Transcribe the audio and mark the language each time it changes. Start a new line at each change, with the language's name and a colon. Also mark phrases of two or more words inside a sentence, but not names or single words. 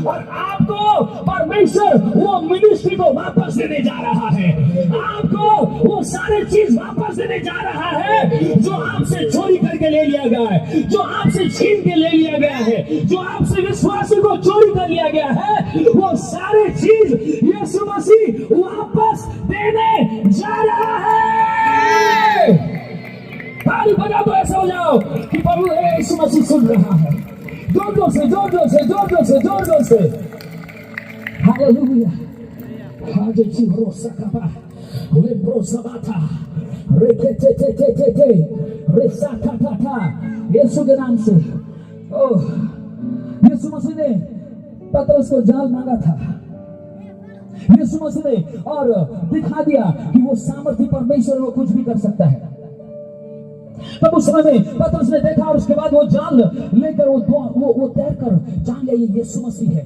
Hindi: और आपको परमेश्वर वो मिनिस्ट्री को वापस देने जा रहा है, आपको वो सारे चीज वापस देने जा रहा है जो आपसे चोरी करके ले लिया गया है, जो आपसे छीन के ले लिया गया है, जो आपसे विश्वासी को चोरी कर लिया गया है, वो सारे चीज यीशु मसीह वापस देने जा रहा है। ताली बजा दो, ऐसा हो जाओ कि प्रभु यीशु मसीह सुन रहा है। जोर जोर से, जोर जोर से, जोर जोर से, जोर जोर से। हालेलुया। हाजे चिरो सकबा, वे प्रोसबाता, रेकेते ते ते ते ते, रेसाता ता ता, यीशु के नाम से। ओह, यीशु मसीह ने पतरस को जाल मांगा था, यीशु मसीह ने और दिखा दिया कि वो सामर्थी परमेश्वर वो कुछ भी कर सकता है। तब उस समय में पतरस ने देखा और उसके बाद वो जाल लेकर वो तैरकर जान लिया ये यीशु मसीह है।